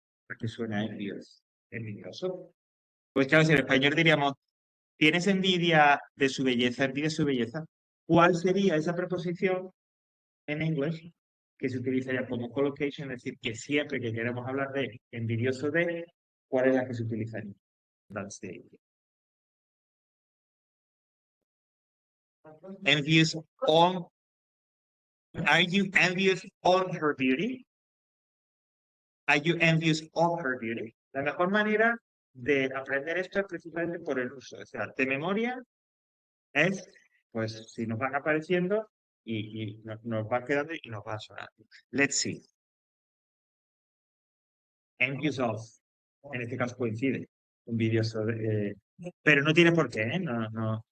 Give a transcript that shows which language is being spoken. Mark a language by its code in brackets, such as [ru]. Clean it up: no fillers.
[es] ¿A qué suena envious? Envidioso. Pues claro, si en español diríamos, ¿tienes envidia de su belleza? ¿Envidia de su belleza? ¿Cuál sería esa preposición en inglés que se utilizaría como collocation? Es decir, que siempre que queremos hablar de envidioso de, ¿cuál es la que se utilizaría? [en] That's the idea. Envious on, are you envious on her beauty? Are you envious of her beauty? [es] La mejor manera de aprender esto es precisamente por el uso. O sea, de memoria es, pues, si nos van apareciendo y nos van quedando y nos va a sonar. [en] Let's see. [es] Envious of. En este caso coincide. Un vídeo sobre. Pero no tiene por qué, ¿eh? No, no.